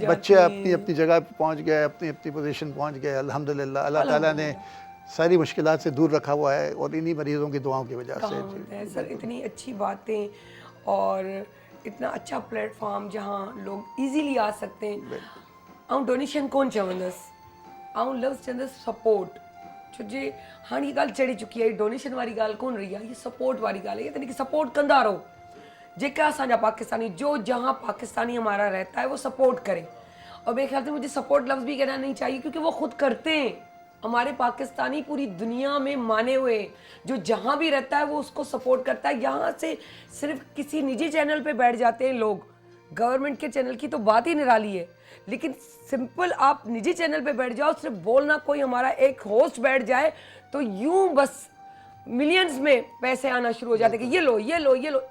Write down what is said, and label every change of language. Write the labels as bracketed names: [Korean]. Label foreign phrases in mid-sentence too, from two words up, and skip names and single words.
[Urdu] बच्चे हैं। اپنی اپنی جگہ پہ پہنچ گئے، اپنی اپنی پوزیشن پہنچ گئے، الحمدللہ. اللہ تعالیٰ نے ساری مشکلات سے دور رکھا ہوا ہے اور انہی مریضوں کی دعاؤں کی وجہ سے. کہاں ہوتا ہے سر، اتنی اچھی باتیں اور اتنا اچھا پلیٹ فارم جہاں لوگ ایزیلی آ سکتے ہیں. [Sindhi] ऐं डोनेशन कोन चवंदसि, ऐं लफ़्ज़ चवंदसि सपोर्ट, छो जे हाणे हीअ ॻाल्हि चढ़ी चुकी आहे, डोनेशन वारी ॻाल्हि कोन रही आहे, ये सपोर्ट वारी ॻाल्हि है। यानी कि सपोर्ट कंदा रहो, जेका असांजा पाकिस्तानी, [Urdu] جو جہاں پاکستانی ہمارا رہتا ہے وہ سپورٹ کرے. اور میرے خیال سے مجھے سپورٹ لفظ بھی کہنا نہیں چاہیے، کیونکہ وہ خود کرتے ہیں. ہمارے پاکستانی پوری دنیا میں مانے ہوئے، جو جہاں بھی رہتا ہے وہ اس کو سپورٹ کرتا ہے. یہاں سے صرف کسی نجی چینل پہ بیٹھ جاتے ہیں لوگ، گورنمنٹ کے چینل کی تو بات ہی نرالی ہے، لیکن سمپل آپ نجی چینل پہ بیٹھ جاؤ، صرف بولنا، کوئی ہمارا ایک ہوسٹ بیٹھ جائے تو یوں بس ملینز میں پیسے آنا شروع ہو جاتے ہیں کہ یہ لو یہ لو یہ لو.